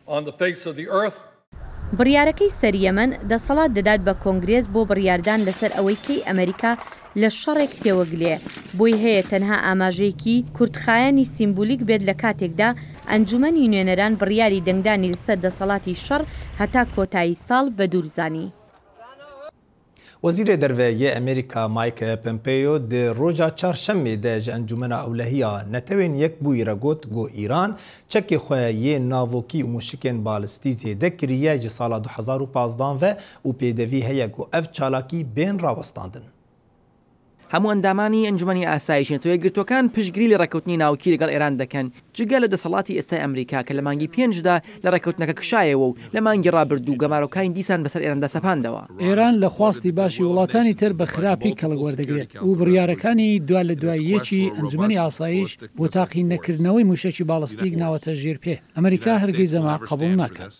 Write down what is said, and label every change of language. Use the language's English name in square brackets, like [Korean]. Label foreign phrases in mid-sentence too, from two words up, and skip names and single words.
[Central Kurdish] بڕیارەکەی سەر یەمەن دەسەڵات دەدات بە کۆنگرێز بۆ بڕیاردان لەسەر ئەوەی کەی ئەمریکا لە شەڕێک پێوەگلێ بۆی هەیە تەنها ئاماژەیەکی کورتخایانی سیمبولیک بێت لە کاتێکدا ئەنجومەنی نوێنەران بڕیاری دەنگدانی لەسەر دەسەڵاتی شەڕ هەتا کۆتایی ساڵ بە دوورزانی. [Kurdish] وەزیرê derveyê Amerîka Mike Pompeo di roja çarşemê de ji encûmena ewlehiya netewên yek bûyî re got got Îran çekê xwe yê navokî û mûşikên balîstî zêde kiriye ji sala 2015 ve û pêdivî heye got ev çalakî bên rawestandin. [Central Kurdish] هەموو ئەندامانی ئەنجومەنی ئاسایشی نەتەوەی گرتوەکان پشتگیری لە ڕێکەوتنی ناوکی لەگەڵ ئێران دەکەن جگە لە دەسەڵاتی ئێستای ئەمریکا کە لە مانگی 5دا لە ڕێکەوتنەکە کشایەوە و لە مانگی ڕابردوو گەمارۆکانی دیسان بەسەر ئێراندا سەپاندەوە. ئێران لە خواستی باشی وڵاتانی تر بە خراپی کەڵک وەردەگرێت و بڕیارەکانی دوا لە دواییەکی ئەنجومەنی ئاسایش بۆ تاقی نەکردنەوەی موشەکی باڵستیک ناوەتە ژێر پێ ئەمریکا هەرگیز ئەمە قبول ناکات.